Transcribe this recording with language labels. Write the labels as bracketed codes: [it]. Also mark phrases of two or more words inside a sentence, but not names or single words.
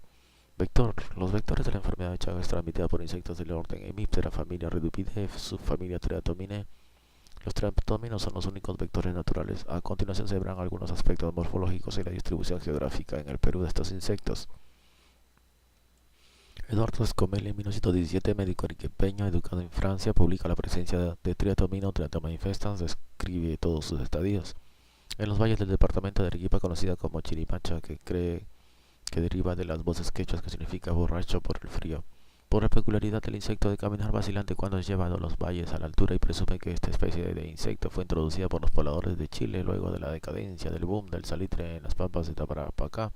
[es] Los vectores de la enfermedad de Chagas transmitida por insectos del orden Hemiptera, familia Redupidae, subfamilia Triatomine. Los triatóminos son los únicos vectores naturales. A continuación se verán algunos aspectos morfológicos y la distribución geográfica en el Perú de estos insectos. Eduardo Escomel, en 1917, médico arequipeño, educado en Francia, publica la presencia de triatomino, Triatoma infestans, describe todos sus estadios. En los valles del departamento de Arequipa, conocida como Chirimacha, que cree que deriva de las voces quechuas que significa borracho por el frío. Por la peculiaridad del insecto de caminar vacilante cuando es llevado a los valles a la altura, y presume que esta especie de insecto fue introducida por los pobladores de Chile luego de la decadencia del boom del salitre en las pampas de Tarapacá.